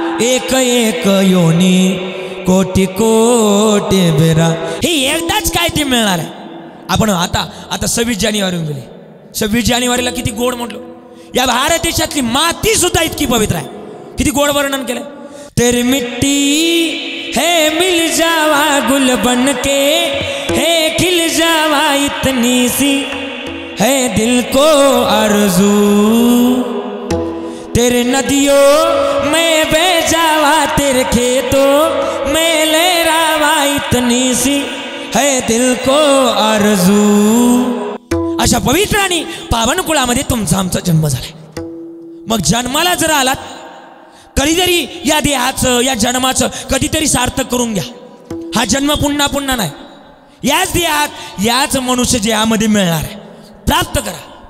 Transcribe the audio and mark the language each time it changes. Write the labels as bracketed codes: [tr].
[mr] एक एक योनी कोटी कोटी बेरा. हे एकदाच काय ते मिळणार आहे. आपण आता 26 जानेवारी गेले. 26 जानेवारीला किती गोड म्हटलो. या भारत देशातली माती सुद्धा इतकी पवित्र आहे. किती गोड वर्णन केलं. [hi] तेरी मिट्टी है मिल जावा गुल बन के, है खिल जावा इतनी सी है दिल को आरज़ू. तेरे नदियों में बह जावा, तेरे खेतों में लहरावा इतनी सी है दिल को आरज़ू. [mr] अशा पवित्र आणि पावन कुळामध्ये तुमचा आमचा जन्म झालाय. मग जन्माला जर आलात कधीतरी या देहाचं या जन्माचं कधीतरी सार्थक करून घ्या. हा जन्म पुन्हा पुन्हा नाही. याच देहात याच मनुष्य देहामध्ये मिळणार आहे. प्राप्त करा.